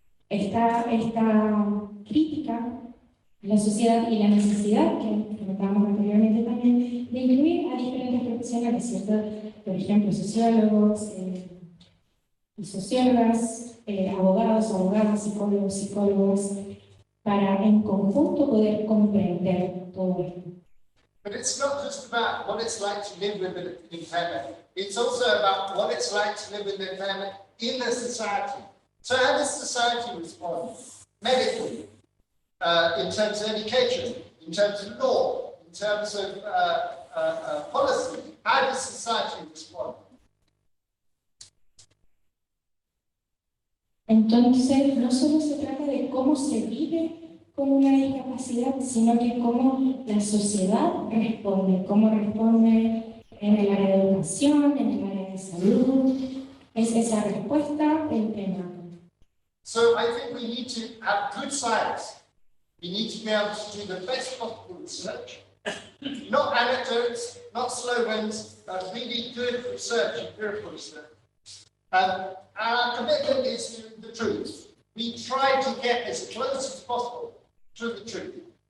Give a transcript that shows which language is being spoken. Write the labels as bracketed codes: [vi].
[es] Esta crítica a la sociedad y la necesidad que comentábamos anteriormente también de incluir a diferentes profesionales, ¿cierto? Por ejemplo, sociólogos y sociólogas, abogados, abogadas, psicólogos, psicólogos, para en conjunto poder comprender todo esto. [en] But it's not just about what it's like to live with an impairment. It's also about what it's like to live with an impairment in the society. So how does society respond? Medically, in terms of education, in terms of law, in terms of policy, how does society respond? [es] Entonces, no solo se trata de cómo se vive con una discapacidad, sino que cómo la sociedad responde, cómo responde en el área de educación, en el área de salud. Es esa respuesta el tema. [en] So I think we need to have good science. We need to be able to do the best possible research, not anecdotes, not slogans, but really good research, empirical research. And our commitment is to the truth. We try to get as close as possible to the truth.